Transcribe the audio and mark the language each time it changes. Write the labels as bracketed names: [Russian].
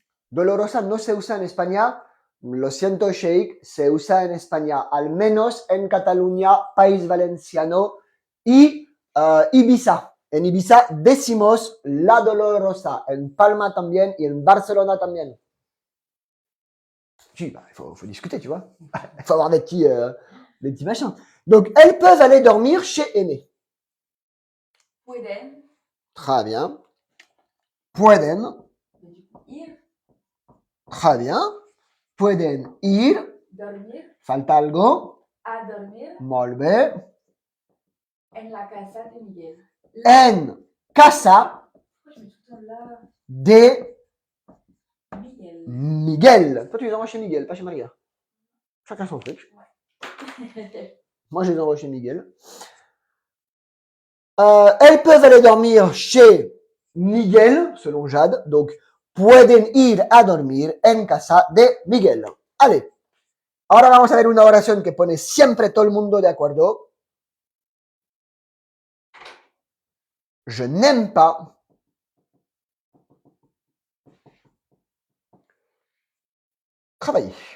[Spanish] Dolorosa no se usa en España. Lo siento, Sheikh, se usa en España, al menos en Cataluña, País Valenciano y Ibiza. En Ibiza decimos la Dolorosa, en Palma también y en Barcelona también. [French] Si, bah, il faut discuter, tu vois. Il faut avoir des petits machins. Donc, elles peuvent aller dormir chez Aimé. [Spanish] pueden. [French] Très bien. [Spanish] Pueden. [French] Mais du coup, ir. Très bien. [Spanish] Pueden ir. Dormir. Falta algo. A dormir. [Catalan] Molt bé. [Spanish] En la casa de Miguel. En casa [French] Pourquoi je mets tout le temps là? [Spanish] de Miguel. Miguel. [French] Toi, tu les envoies chez Miguel, pas chez Maria. Chacun son truc. Moi, je les envoie chez Miguel. Elles peuvent aller dormir chez Miguel, selon Jade. [Spanish] Donc, pueden ir a dormir en casa de Miguel. Allez. Ahora vamos a ver una oración que pone siempre todo el mundo de acuerdo. [French] Je n'aime pas travailler.